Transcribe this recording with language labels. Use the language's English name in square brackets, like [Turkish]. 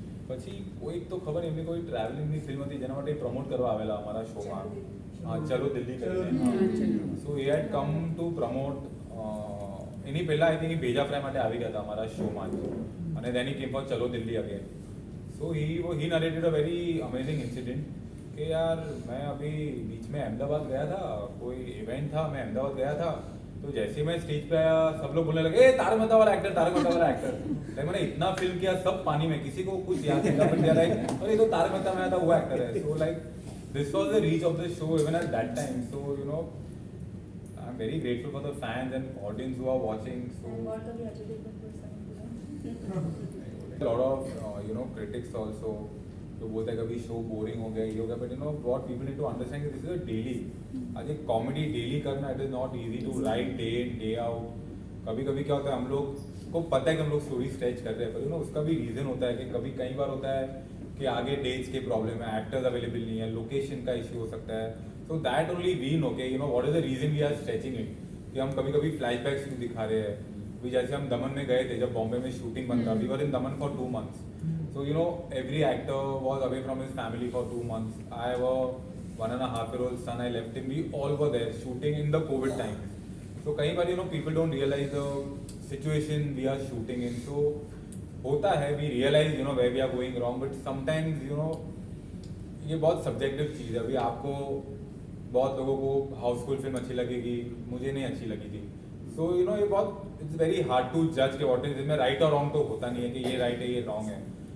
[Gujarati] પછી કોઈક તો ખબર એમની કોઈ ટ્રાવેલિંગની ફિલ્મ હતી જેના માટે પ્રમોટ કરવા આવેલા અમારા શોમાં, ચલો દિલ્હી કરીને. [English] So he had come to promote. [Gujarati] એની પહેલા આઈ થિંક ભેજા ફ્રાય માટે આવી ગયા હતા અમારા શોમાં જ, અને દેન હી કેમ ફોર ચલો Delhi again. [English] so he narrated a very amazing incident [Hindi] कि यार मैं अभी बीच में अहमदाबाद गया था, कोई इवेंट था, मैं अहमदाबाद गया था, तो जैसे मैं स्टेज पे आया सब लोग बोलने लगे ए तारक मेहता वाला एक्टर, तारक मेहता वाला एक्टर. लाइक मैंने इतना फिल्म किया सब पानी में, किसी को कुछ याद नहीं बट यार और ये तो तारक मेहता में आया था वो एक्टर है. [English] So like this was the reach of the show even at that time. So you know I am very grateful for the fans and audience who are watching. So lot of critics also [Hindi] जो बोलते हैं कभी show boring हो गया [English] ये हो गया, but what people need to understand that this is a daily. [Hindi] आज एक कॉमेडी डेली करना [English] It is not easy to write day in day out. [Hindi] कभी कभी क्या होता है, हम लोग को पता है कि हम लोग स्टोरी स्ट्रेच कर रहे हैं, पर उसका भी रीजन होता है कि कभी कई बार होता है कि आगे डेट्स के प्रॉब्लम है, एक्टर्स अवेलेबल नहीं है, लोकेशन का इश्यू हो सकता है. [English] So that only we know के what is the reason we are stretching it. [Hindi] कि हम कभी कभी फ्लैशबैक्स क्यों दिखा रहे हैं. अभी जैसे हम दमन में गए थे जब बॉम्बे में शूटिंग बंद था, [English] We were in Daman for 2 months. So every actor was away from his family for 2 months. I have a 1.5-year-old son. I left him. We all were there shooting in the COVID times. So [Hindi] कई बार [English] people don't realize the situation we are shooting in. [Hindi] So होता है [English] we realize where we are going wrong, but sometimes [Hindi] ये बहुत subjective चीज़ है. अभी आपको बहुत लोगों को हाउसफुल फिल्म अच्छी लगेगी, मुझे नहीं अच्छी लगी थी. सो ये बहुत [English] it's very hard to जज [Hindi] के व्हाट इज इसमें राइट और रॉन्ग तो होता नहीं है कि ये राइट है ये रॉन्ग है.